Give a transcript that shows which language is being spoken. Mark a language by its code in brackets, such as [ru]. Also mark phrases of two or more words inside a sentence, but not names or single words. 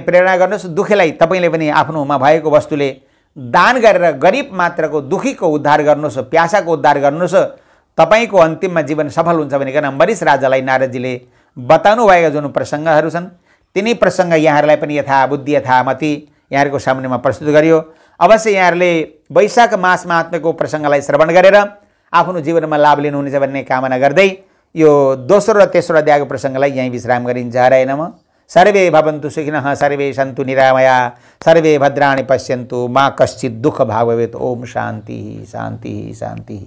[ne] दुखीलाई तपाईले पनि आफ्नोमा भएको वस्तुले दान गरेर गरिब मात्रको दुखीको उद्धार गर्नुहोस्, प्यासाको उद्धार गर्नुहोस्, तपाईको अन्तिममा जीवन सफल हुन्छ भनिकन अम्बरीश राजालाई नारदजीले बताउनु भएका जुन प्रसङ्गहरू छन् तिनी प्रसङ्ग यहाँहरूलाई पनि यथाबुद्धि यथामति यहाँहरूको सामुन्नेमा प्रस्तुत गरियो। अवश्य यहाँहरूले वैशाख मास महात्म्यको प्रसङ्गलाई श्रवण गरेर आफ्नो जीवनमा लाभ लिनुहुनेछ भन्ने कामना गर्दै यो दोस्रो र तेस्रो अध्यायको प्रसङ्गलाई यहीँ विश्राम गरिन्छ। [sa] हरे नमः। सर्वे भवन्तु सुखिनः, सर्वे सन्तु निरामया, सर्वे भद्राणि पश्यन्तु, मा कश्चित् दुःख भाग् भवेत्। ओम शान्ति शान्ति शान्ति।